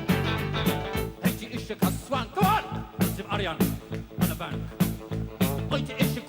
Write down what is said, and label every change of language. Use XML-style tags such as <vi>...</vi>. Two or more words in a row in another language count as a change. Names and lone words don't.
<cy>Hei ti eisiau cael swan,</cy> <en>come on!</en> <cy>Dim arian yn y banc. Wyt ti</cy>